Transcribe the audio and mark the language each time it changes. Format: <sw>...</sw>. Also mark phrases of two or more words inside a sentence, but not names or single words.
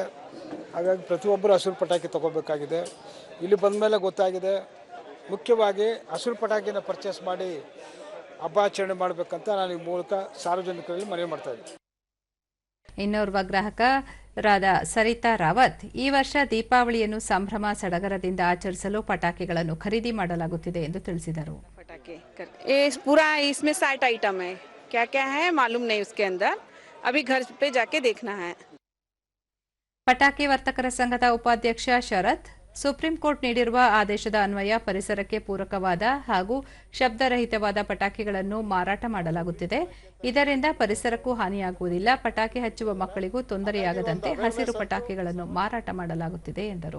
<kn>ಹಾಗಾಗಿ ಪ್ರತಿಯೊಬ್ಬರು ಹಸಿರು ಪಟಾಕಿ ತಗೋಬೇಕಾಗಿದೆ. ಇಲ್ಲಿ ಬಂದ ಮೇಲೆ ಗೊತ್ತಾಗಿದೆ, ಮುಖ್ಯವಾಗಿ ಹಸಿರು ಪಟಾಕಿನ ಪರ್ಚೇಸ್ ಮಾಡಿ ಹಬ್ಬ ಆಚರಣೆ ಮಾಡಬೇಕಂತ ನಾನು ಈ ಮೂಲಕ ಸಾರ್ವಜನಿಕರಲ್ಲಿ ಮನವಿ ಮಾಡ್ತಾ ಇದ್ದೀನಿ. ಇನ್ನೋರ್ವ ಗ್ರಾಹಕರಾದ ಸರಿತಾ ರಾವತ್, ಈ ವರ್ಷ ದೀಪಾವಳಿಯನ್ನು ಸಂಭ್ರಮ ಸಡಗರದಿಂದ ಆಚರಿಸಲು ಪಟಾಕಿಗಳನ್ನು ಖರೀದಿ ಮಾಡಲಾಗುತ್ತಿದೆ ಎಂದು ತಿಳಿಸಿದರು.</kn> <hi>पूरा इसमें 60 आइटम है, क्या क्या है मालूम नहीं, उसके अंदर अभी घर पे जाके देखना है.</hi> <kn>ಪಟಾಕಿ ವರ್ತಕರ ಸಂಘದ ಉಪಾಧ್ಯಕ್ಷ ಶರತ್, ಸುಪ್ರೀಂ ಕೋರ್ಟ್ ನೀಡಿರುವ ಆದೇಶದ ಅನ್ವಯ ಪರಿಸರಕ್ಕೆ ಪೂರಕವಾದ ಹಾಗೂ ಶಬ್ದರಹಿತವಾದ ಪಟಾಕಿಗಳನ್ನು ಮಾರಾಟ ಮಾಡಲಾಗುತ್ತಿದೆ. ಇದರಿಂದ ಪರಿಸರಕ್ಕೂ ಹಾನಿಯಾಗುವುದಿಲ್ಲ. ಪಟಾಕಿ ಹಚ್ಚುವ ಮಕ್ಕಳಿಗೂ ತೊಂದರೆಯಾಗದಂತೆ ಹಸಿರು ಪಟಾಕಿಗಳನ್ನು ಮಾರಾಟ ಮಾಡಲಾಗುತ್ತಿದೆ ಎಂದರು.</kn>